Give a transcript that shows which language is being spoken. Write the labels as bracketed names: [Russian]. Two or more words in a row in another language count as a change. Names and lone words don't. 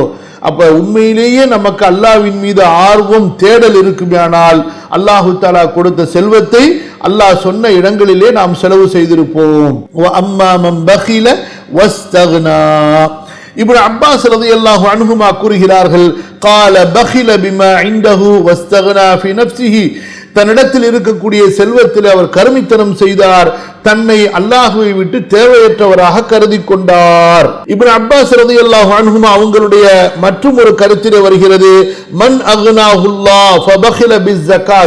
[Tamil] அப்ப உண்மையிலேயே நமக்கு அல்லாஹ்வின் மீது ஆர்வம், தேடல் இருக்குமானால் [Arabic] الله تعالى [Tamil] கொடுத்த செல்வத்தை அல்லாஹ் சொன்ன இடங்களிலே நாம் செலவு செய்திருப்போம். [Arabic] وأما من بخل واستغنى. ابن عباس رضي الله عنهما கூறுகிறார்கள், قال بخل بما عنده واستغنى في نفسه. [Tamil] தன்னிடத்தில் இருக்கக்கூடிய செல்வத்தில் அவர் கருமித்தனம் செய்தார், தன்னை அல்லாஹ்வை விட்டு தேவையற்றவராக கருதி கொண்டார். இப்னு அப்பாஸ் [Arabic] رضي الله عنهما [Tamil] அவங்களுடைய மற்றும் ஒரு கருத்திலே வருகிறது, [Arabic] من أغناه الله فبخل بالزكاة.